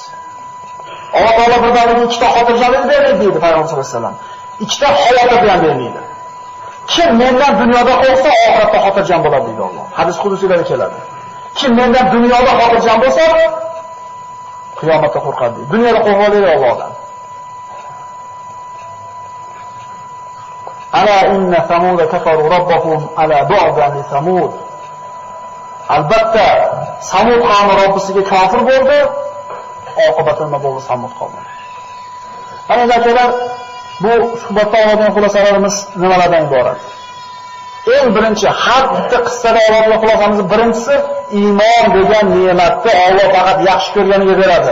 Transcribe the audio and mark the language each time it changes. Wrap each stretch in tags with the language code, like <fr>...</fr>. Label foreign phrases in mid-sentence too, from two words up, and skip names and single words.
<uz>Alloh taolo birdaniga ikkita xotirjamlik beradi deydi Payg'ambar</uz> <ar>صلى الله عليه وسلم.</ar> <uz>Ikkita xavotir bilan bermaydi. Kim mendan dunyoda qo'rqsa, oxiratda xotirjam bo'ladi deydi Alloh. Hadis qudusiylarda keladi. Kim mendan dunyoda xotirjam bo'lsa, qiyomatda qo'rqadi deydi. Dunyoda qo'rqadi Allohdan.</uz> <ar>ألا إن ثمود كفروا ربهم ألا بعدا لثمود.</ar> <uz>Albatta Samud qavmi Robbisiga kafir bo'ldi. Oqibati nima bo'ldi Samud qavmi? Mana akalar, bu suhbatda oladigan xulosalarimiz nimalardan iborat? Eng birinchi, har bitta qissada oladigan xulosamiz birinchisi, iymon degan ne'matni Alloh faqat yaxshi ko'rganiga beradi.</uz>